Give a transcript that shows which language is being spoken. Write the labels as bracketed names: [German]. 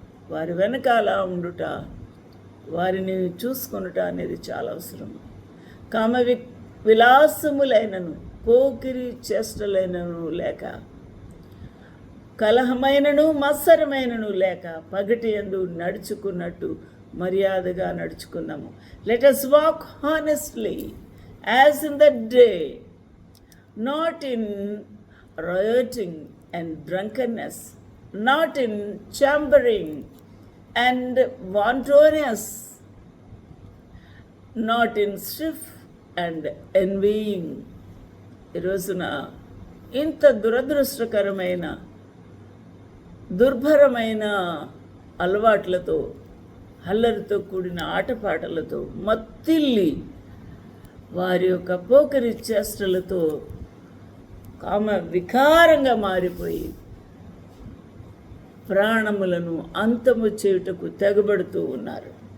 [Telugu] వారి వెనకాల ఉండుట, వారిని చూసుకొనుట అనేది చాలా అవసరం. కామ విలాసములైనను, పోకిరి చేష్టలైనను లేక, కలహమైనను మత్సరమైనను లేక, పగటి యందు నడుచుకున్నట్టు మర్యాదగా నడుచుకుందాము. [English] Let us walk honestly as in the day, not in rioting and drunkenness, not in chambering and wantonness, not in strife and envying. [Telugu] ఈ రోజున ఇంత దురదృష్టకరమైన దుర్భరమైన అలవాట్లతో, అల్లరితో కూడిన ఆటపాటలతో మత్తిల్లి, వారి యొక్క పోకరి చేష్టలతో కామ వికారంగా మారిపోయి ప్రాణములను అంతము చేయుటకు తెగబడుతూ ఉన్నారు.